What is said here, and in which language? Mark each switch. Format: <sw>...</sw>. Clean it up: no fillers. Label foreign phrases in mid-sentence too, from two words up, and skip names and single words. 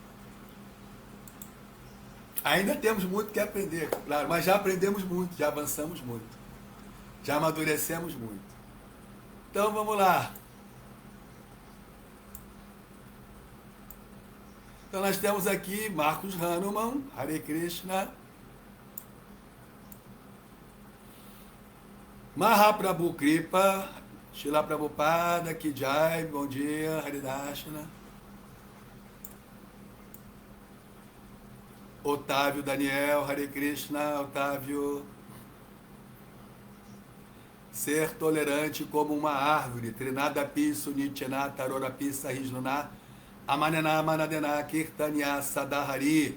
<pt>Ainda temos muito que aprender, claro, mas já aprendemos muito, já avançamos muito. Já amadurecemos muito. Então vamos lá. Então nós temos aqui Marcos Hanuman, Hare Krishna.</pt> <hi>Mahaprabhu Kripa, Srila Prabhupada, Ki Jai,</hi> <pt>bom dia, Haridashana. Otávio Daniel, Hare Krishna, Otávio. Ser tolerante como uma árvore,</pt> <sa>Trinadapi, Sunityana, Tarorapi, Sahisnuna, Amanena, Manadena, Kirtanya, Sadahari.</sa>